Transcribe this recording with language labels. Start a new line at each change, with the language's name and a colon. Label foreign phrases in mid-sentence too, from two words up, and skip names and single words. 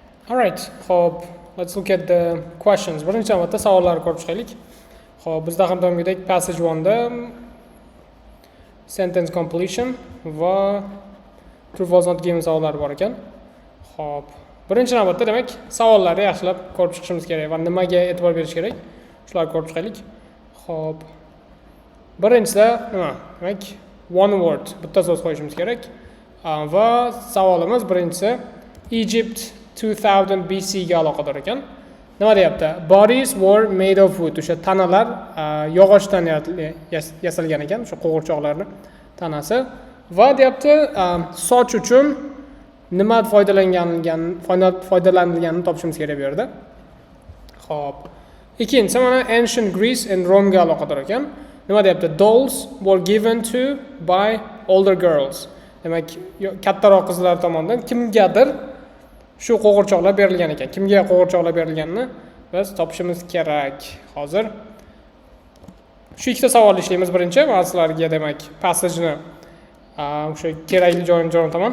English: Alright, hop, let's look at the questions.
Uzbek: Birinchi navbatda savollarni ko'rib chiqaylik. Hop, bizda ham doimgidek passage 1da
English: sentence completion
Uzbek: va
English: true false not given
Uzbek: savollari bor ekan. Hop, birinchi navbatda demak savollarni yaxshilab ko'rib chiqishimiz kerak va nimaga e'tibor berish kerak? Shularni ko'rib chiqaylik. Hop. Birinchida nima? Demak,
English: one word,
Uzbek: bitta so'z qo'yishimiz kerak. Va savolimiz birinchisi Egypt 2000 BC ga aloqador ekan. Nima deyapti?
English: Bodies were made of wood.
Uzbek: O'sha tanalar yog'ochdan yasalgan ekan, o'sha qo'g'irchoqlarning tanasi. Va deyapti, soch uchun nima foydalanilganini topishimiz kerak bu yerda. Xo'p. Ikkinchisi mana
English: ancient Greece and Rome
Uzbek: ga aloqador ekan. Nima deyapti?
English: Dolls were given to by older girls.
Uzbek: Demak, kattaroq qizlar tomonidan kimgadir shu qo'g'irchoqlar berilgan ekan. Kimga qo'g'irchoqlar berilganini biz topishimiz kerak. Hozir shu ikkita savolni ishlaymiz birinchi. Men sizlarga demak passageni o'sha kerakli joyini jo'nataman.